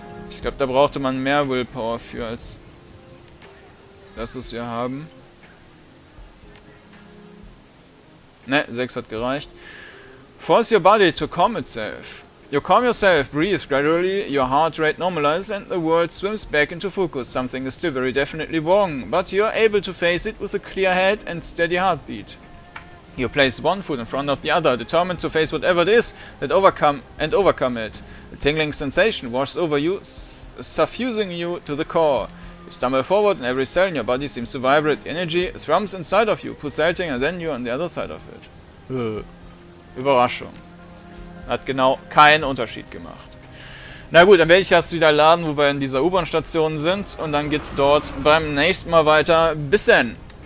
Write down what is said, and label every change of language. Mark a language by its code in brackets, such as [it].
[de] Ich glaube, da brauchte man mehr Willpower für, als das, was wir haben. Ne, 6 hat gereicht. [en] Force your body to calm itself. You calm yourself, breathe gradually, your heart rate normalizes and the world swims back into focus. Something is still very definitely wrong, but you are able to face it with a clear head and steady heartbeat. You place one foot in front of the other, determined to face whatever it is that overcome it. A tingling sensation washes over you, suffusing you to the core. You stumble forward and every cell in your body seems to vibrate. The energy thrums inside of you, pulsating, and then you're on the other side of it. [de] Überraschung. Hat genau keinen Unterschied gemacht. Na gut, dann werde ich das wieder laden, wo wir in dieser U-Bahn-Station sind. Und dann geht's dort beim nächsten Mal weiter. Bis dann!